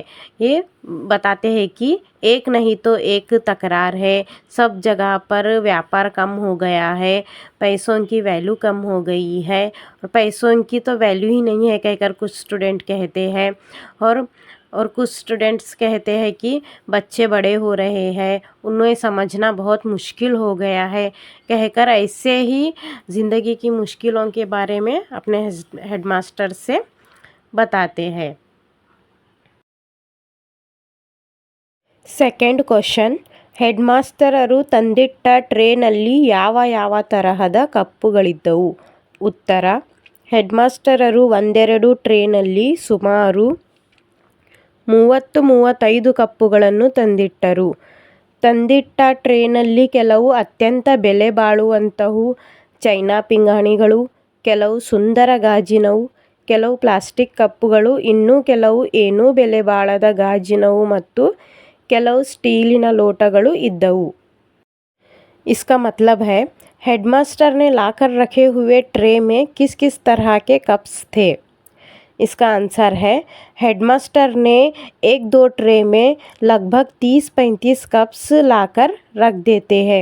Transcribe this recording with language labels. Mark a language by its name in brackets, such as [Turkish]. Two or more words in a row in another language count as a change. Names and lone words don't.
[Hindi] ये बताते हैं कि एक नहीं तो एक तकरार है, सब जगह पर व्यापार कम हो गया है, पैसों की वैल्यू कम हो गई है, और पैसों की तो वैल्यू ही नहीं है कहकर कुछ स्टूडेंट कहते हैं, और और कुछ स्टूडेंट्स कहते हैं कि बच्चे बड़े हो रहे हैं, उन्हें समझना बहुत मुश्किल हो गया है, कहकर ऐसे ही ज़िंदगी की मुश्किलों के बारे में अपने हेडमास्टर से बताते हैं। [English] second question, [Kannada] ಹೆಡ್ಮಾಸ್ಟರರು ತಂದಿಟ್ಟ ಟ್ರೇನಲ್ಲಿ ಯಾವ ಯಾವ ತರಹದ ಕಪ್ಪುಗಳಿದ್ದವು? ಉತ್ತರ, ಹೆಡ್ಮಾಸ್ಟರರು ಒಂದೆರಡು ಟ್ರೇನಲ್ಲಿ ಸುಮಾರು 30-35 ಕಪ್ಪುಗಳನ್ನು ತಂದಿಟ್ಟರು. ತಂದಿಟ್ಟ ಟ್ರೇನಲ್ಲಿ ಕೆಲವು ಅತ್ಯಂತ ಬೆಲೆ ಬಾಳುವಂತಹವು ಚೈನಾ ಪಿಂಗಾಣಿಗಳು, ಕೆಲವು ಸುಂದರ ಗಾಜಿನವು, ಕೆಲವು ಪ್ಲಾಸ್ಟಿಕ್ ಕಪ್ಪುಗಳು, ಇನ್ನೂ ಕೆಲವು ಏನೂ ಬೆಲೆ ಬಾಳದ ಗಾಜಿನವು ಮತ್ತು ಕೆಲವು ಸ್ಟೀಲಿನ ಲೋಟಗಳು ಇದ್ದವು. [Hindi] इसका मतलब है हेडमास्टर ने लाकर रखे हुए ट्रे में किस किस तरह के कप्स थे? इसका आंसर है हेडमास्टर ने 1-2 ट्रे में लगभग 30-35 कप्स लाकर रख देते हैं।